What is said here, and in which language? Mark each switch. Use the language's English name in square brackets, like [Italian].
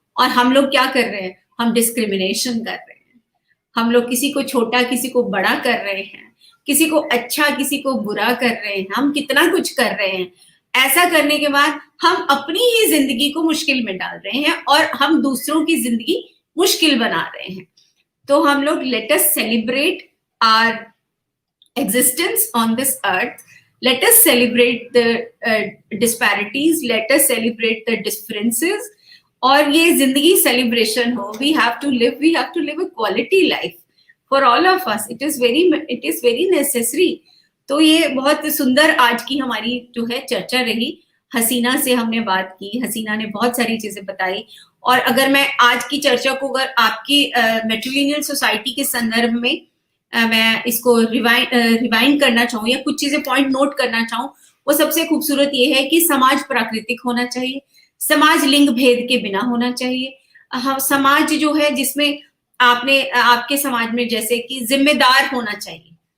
[Hindi] और हम लोग क्या कर रहे हैं? हम डिस्क्रिमिनेशन कर रहे हैं, हम लोग किसी को छोटा किसी को बड़ा कर रहे हैं, किसी को अच्छा किसी को बुरा कर रहे हैं, हम कितना कुछ कर रहे हैं। ऐसा करने के बाद हम अपनी ही जिंदगी को मुश्किल में डाल रहे हैं और हम दूसरों की जिंदगी मुश्किल बना रहे हैं। तो हम लोग [English] let us celebrate our existence on this earth, let us celebrate the disparities, let us celebrate the differences, [Hindi] और ये जिंदगी celebration हो। [English] we have to live a quality life for all of us, it is very necessary। [Hindi] तो ये बहुत सुंदर आज की हमारी जो है चर्चा रही। हसीना से हमने बात की, हसीना ने बहुत सारी चीजें बताई। और अगर मैं आज की चर्चा को अगर आपकी मैट्रिलिनियल सोसाइटी के संदर्भ में मैं इसको रिवाइंड करना चाहूँ या कुछ चीजें पॉइंट नोट करना चाहूँ, वो सबसे खूबसूरत ये है कि समाज प्राकृतिक होना चाहिए, समाज लिंग भेद के बिना होना चाहिए, समाज जो है जिसमें आपके समाज में जैसे कि जिम्मेदार होना चाहिए,